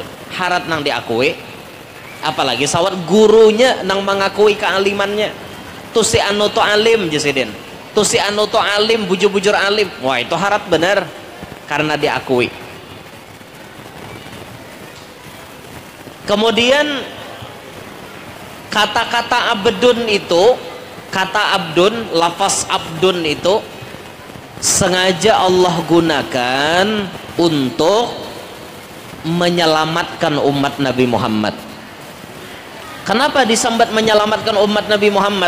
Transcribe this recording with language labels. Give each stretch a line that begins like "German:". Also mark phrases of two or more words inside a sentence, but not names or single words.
Banjar: Harat nang diakui, apalagi sawat gurunya nang mengakui kealimannya. tu si anu tu alim jasidin, tu si anu tu alim bujur-bujur alim, wah itu harat bener karena diakui.
Indonesian: Kemudian kata-kata abdun itu, kata abdun, lafaz abdun itu sengaja Allah gunakan untuk menyelamatkan umat Nabi Muhammad.
Banjar: Kenapa disambat menyelamatkan umat Nabi Muhammad?